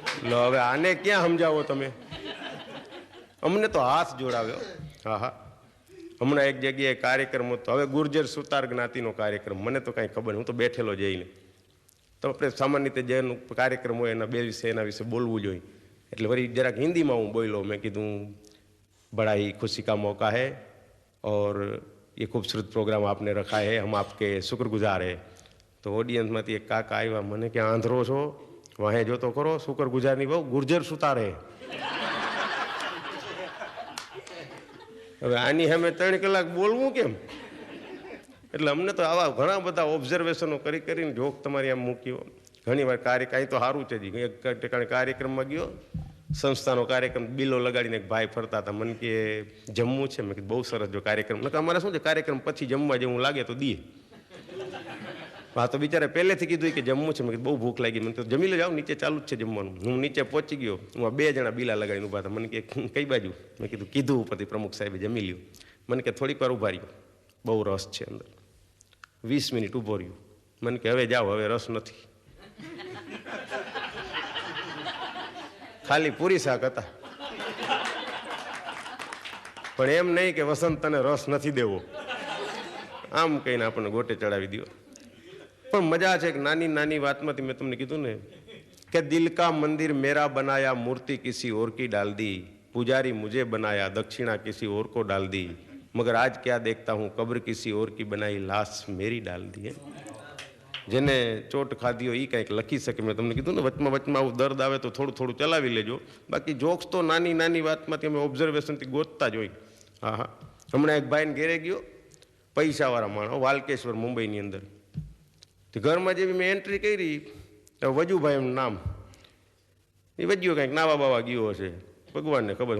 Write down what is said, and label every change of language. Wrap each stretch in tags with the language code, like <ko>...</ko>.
<gu>લો હવે આને ક્યાં સમજાવો તમે? અમને તો હાથ જોડાવ્યો. હા, હમણાં એક જગ્યાએ કાર્યક્રમ હતો. હવે ગુર્જર સુતાર જ્ઞાતિનો કાર્યક્રમ, મને તો કાંઈ ખબર નહીં, હું તો બેઠેલો જઈને. તો આપણે સામાન્ય રીતે જેનો કાર્યક્રમ હોય એના 2 વિશે એના વિશે બોલવું જોઈએ. એટલે વળી જરાક હિન્દીમાં હું બોલ્યો. મેં કીધું</gu> <hi>बड़ा ही खुशी का मौका है और ये खूबसूरत प्रोग्राम आपने रखा है, हम आपके शुक्रगुजार हैं.</hi> <gu>तो ऑडियंसમાંથી એક કાકા આવ્યા. મને કે આંધળો છો, વાહે જો તો કરો, શુક્રગુજારની બહુ ગુર્જર સુતાર હે. હવે આની સામે 3 કલાક બોલવું કેમ? એટલે અમને તો આવા ઘણા બધા ઓબ્ઝર્વેશનો કરી કરીને જોક તમારી આમ મૂક્યો. ઘણી વાર કાંઈ તો સારું છે જી. એક ઠેકાણે કાર્યક્રમમાં ગયો, સંસ્થાનો કાર્યક્રમ, બિલો લગાડીને એક ભાઈ ફરતા હતા. મને કે જમવું છે? મેં કીધું બહુ સરસ. જો કાર્યક્રમ નકર અમારે શું છે, કાર્યક્રમ પછી જમવા જેવું લાગે તો દઈએ. હા, તો બિચારે પહેલેથી કીધું કે જમવું છે. મેં કીધું બહુ ભૂખ લાગી. મને તો જમી લો, જાઓ, નીચે ચાલુ જ છે જમવાનું. હું નીચે પહોંચી ગયો. હું 2 જણા બિલા લગાડીને ઊભા હતા. મને કે કઈ બાજુ? મેં કીધું ઉપરથી પ્રમુખ સાહેબે જમી લ્યો. મને કે થોડીક વાર ઊભા રહ્યો, બહુ રસ છે અંદર. 20 મિનિટ ઊભો રહ્યો. મને કે હવે જાઓ, હવે રસ નથી. ખાલી પૂરી શાક હતા. પણ એમ નહીં કે વસંત તને રસ નથી દેવો, આમ કહીને આપણને ગોટે ચડાવી દો. પણ મજા છે કે નાની નાની વાતમાંથી મેં તમને કીધું ને કે</gu> <hi>દિલ કા મંદિર મેરા બનાયા, મૂર્તિ કિસી ઓર કી ડાલ દી, पुजारी मुझे बनाया, दक्षिणा किसी और को डाल दी, मगर आज क्या देखता हूँ, कब्र किसी और की बनाई, लाश मेरी डाल दी है.</hi> <gu>જેને ચોટ ખાધી હોય એ કંઈક લખી શકે. મેં તમને કીધું ને વચમાં આવું દર્દ આવે તો થોડું થોડું ચલાવી લેજો. બાકી જોક્સ તો નાની નાની વાતમાંથી અમે ઓબ્ઝર્વેશનથી ગોતતા જ હોય. હા હા, હમણાં એક ભાઈને ઘેરે ગયો, પૈસાવાળા માણસ, વાલકેશ્વર મુંબઈની અંદર. ઘરમાં જેવી મેં એન્ટ્રી કરી તો વજુભાઈ એમનું નામ, એ વજ્યો કંઈક નાવા બાવા ગયો હશે, ભગવાનને ખબર.</gu>